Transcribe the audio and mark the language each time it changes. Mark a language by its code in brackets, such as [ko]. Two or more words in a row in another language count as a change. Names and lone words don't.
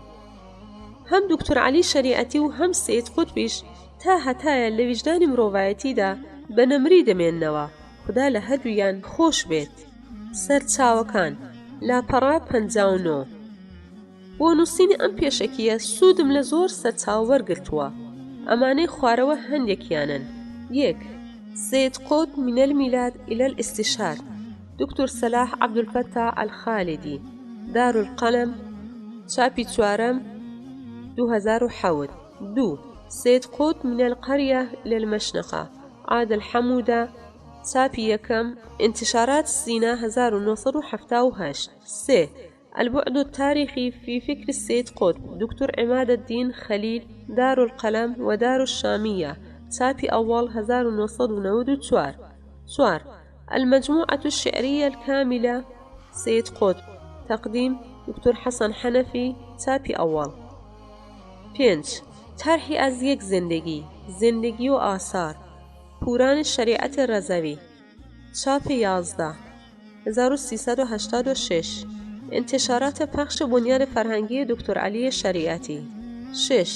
[ckb] هەم دکتۆر عەلی شەریعەتی و هەم سید قوتبیش تا هەتایە لە ویژدانی مرۆڤایەتیدا بە نەمری دەمێننەوە. خدا لە هەردوویان خۆش بێت. سەرچاوەکان لاپەڕا 59. بۆ نووسینی ئەم پێشەکیە سوودم لە زۆر سەرچاو وەرگرتووە. ئەمانەی خوارەوە هەندێکیانن. [ar] 1. سید قوتب من الميلاد إلى الاستشهاد، دكتور صلاح عبد الفتاح الخالدي، دار القلم، [ckb] چاپی چوارەم 2007. 2. [ar] سید قوتب من القرية إلى المشنقة، عاد الحمودة، [ckb] چاپی یەکەم، [ar] انتشارات سينا 1978. 3. البعد التاريخي في فكر السيد قطب، دكتور عماد الدين خليل، دار القلم ودار الشامية، چاپی أول 1994. 4. المجموعة الشعرية الكاملة سيد قطب، تقديم دكتور حسن حنفي، چاپی أول. 5. [fa] طرحی از یک زندگی، زندگی و آثار، پوران شریعت رضوی، چاپ 11 1386. انتشارات پخش بنیاد فرهنگی دکتر علی شریعتی. 6.